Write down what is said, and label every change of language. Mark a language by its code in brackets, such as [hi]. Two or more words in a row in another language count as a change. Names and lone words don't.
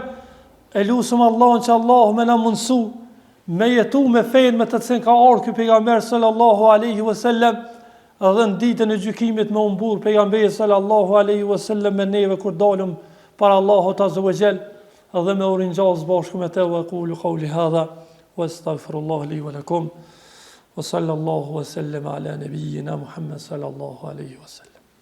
[sq] Elusum Allahun që Allahu me na mundsu me jetu me fejnë me të cilën ka ardhur ky pejgamber [ar] صلى الله عليه وسلم, [sq] dhe në ditën e gjykimit me umbur pejgamberi [ar] صلى الله عليه وسلم [sq] me neve kur dalëm para Allahut [ar] عز وجل, [sq] dhe me uringjaz bashkë me te. [ar] وقولوا قولي هذا وأستغفر الله لي ولكم وصلى الله وسلم على نبينا محمد صلى الله عليه وسلم.